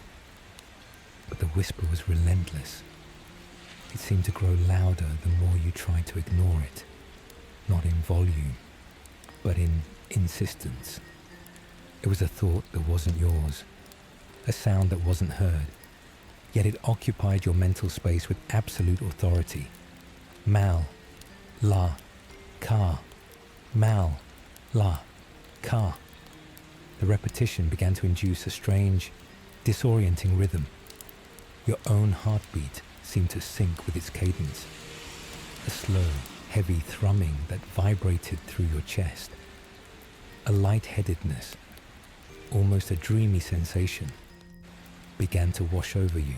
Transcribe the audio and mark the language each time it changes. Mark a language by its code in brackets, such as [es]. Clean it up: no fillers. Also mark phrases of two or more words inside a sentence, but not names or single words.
[en] But the whisper was relentless. It seemed to grow louder the more you tried to ignore it, not in volume, but in insistence. It was a thought that wasn't yours, a sound that wasn't heard, yet it occupied your mental space with absolute authority. Mal, la, ka, mal, la, ka. The repetition began to induce a strange, disorienting rhythm. Your own heartbeat seemed to sync with its cadence, a slow, heavy thrumming that vibrated through your chest. A lightheadedness, almost a dreamy sensation, began to wash over you.